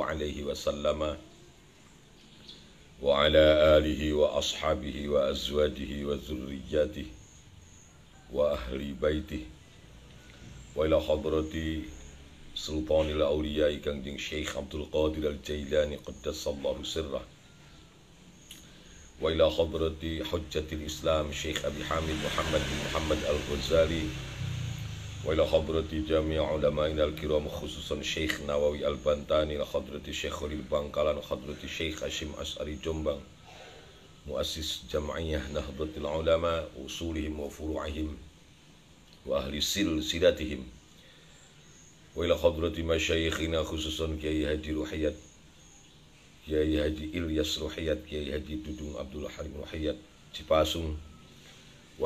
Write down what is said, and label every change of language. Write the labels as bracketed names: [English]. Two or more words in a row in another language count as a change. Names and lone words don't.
[Arabic] عليه وسلم وعلى آله وأصحابه وأزواجه وذرياته وأهل بيته وإلى حضرة سلطان الأولياء Kangjeng Syekh Abdul Qadir Al-Jailani قدس الله سره وإلى حضرة حجة الإسلام Syekh Abi Hamid Muhammad bin Muhammad Al-Ghazali wa ila hadrati jami' ulama'ina al-kiram khususan Syekh Nawawi Al-Bantani, ila hadrati Syekh Khalil Bangkalan, hadrati Syekh Hashim As'ari Jombang, muassis jam'iyah Nahdlatul Ulama, usulihim wa furu'ihim wa ahli silsilatihim, wa ila hadrati masyayikhina khususan Kiai Haji Ruhiyat, Kiai Haji Ilyas Ruhiyat, Kiai Haji Dudung Abdul Halim Ruhiyat Cipasung, wa